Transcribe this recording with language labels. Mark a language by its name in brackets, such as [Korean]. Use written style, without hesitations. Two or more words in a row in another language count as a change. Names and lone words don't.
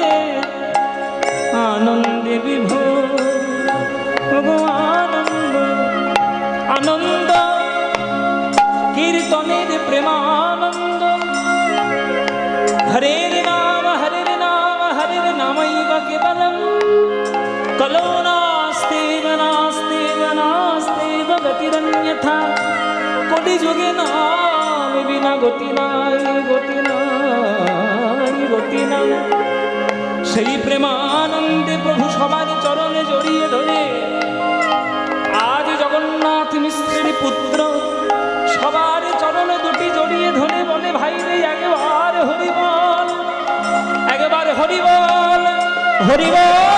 [Bangla] আনন্দে বিভোর আনন্দ আনন্দ কীর্তনের প্রেমানন্দ [Sanskrit] হরের নাম হরের নামৈব কেবলম কলো নাস্তেব নাস্তেব নাস্তেব গতিরন্যথা [Bangla] কলিযুগে নাম বিনা গতি নাই গতি নাই গতি নাই। সেই প্রেমানন্দে প্রভু সবার চরণে জড়িয়ে ধরে আজ জগন্নাথ মিশ্রের পুত্র সবার চরণে দুটি জড়িয়ে ধরে বলে ভাই রে একবার হরিবল একবার হরিবল হরিবল